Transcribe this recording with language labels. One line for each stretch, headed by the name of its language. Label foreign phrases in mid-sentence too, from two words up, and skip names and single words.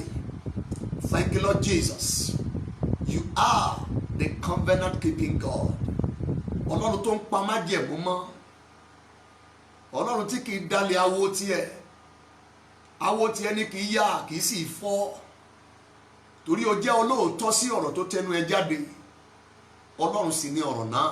English: Thank you, Lord Jesus. You are the covenant keeping God.
Yoruba: Ọlọ́run tó ń pa májẹ̀mú mọ́. Ọlọ́run tí kì í dalẹ̀ awo tiẹ̀. Awo tiẹ̀ ni kì í yá, kì í sì fọ́. Torí o jẹ́ olóòótọ́ sí ọ̀rọ̀ tó tẹnu ẹ jáde. Ọlọ́run sì ni ọ̀rọ̀ náà.